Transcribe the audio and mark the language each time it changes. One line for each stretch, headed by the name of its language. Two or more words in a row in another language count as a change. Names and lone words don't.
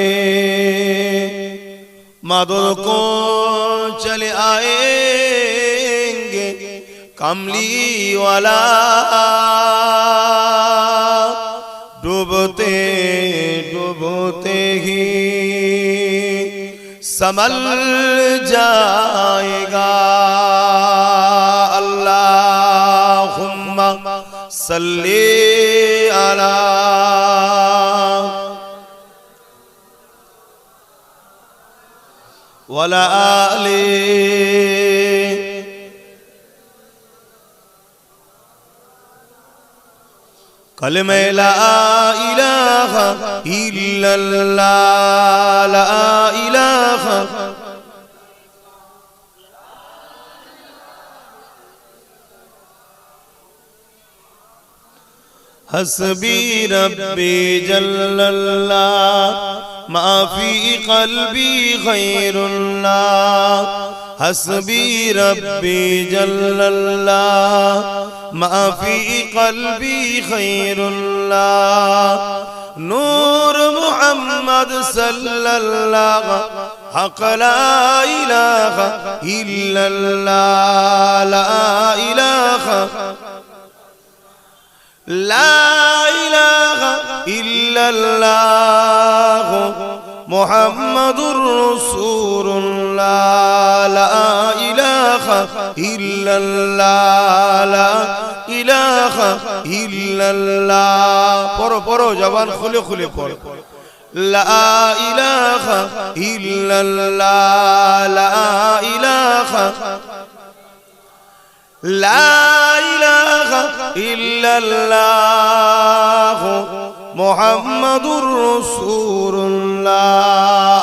Hindi: मदद को चले आएंगे कमली वाला, डूबते डूबते ही संभल जाएगा।
Arabic: اللهم صل على ولا آل كلمة لا إله إلا الله، لا إله حسبي ربي جل الله، ما في قلبي غير الله، حسبي ربي جل الله، ما في قلبي غير الله، نور محمد صلى الله، حق لا إله إلا الله، لا إله لا إله إلا الله، محمد رسول الله، لا إله إلا الله، لا إله إلا الله.
Hindi: पढ़ो पढ़ो, जबान खुले खुले पढ़ो।
Arabic: لا إله إلا الله، لا إله لا إله إلا الله، محمد رسول الله.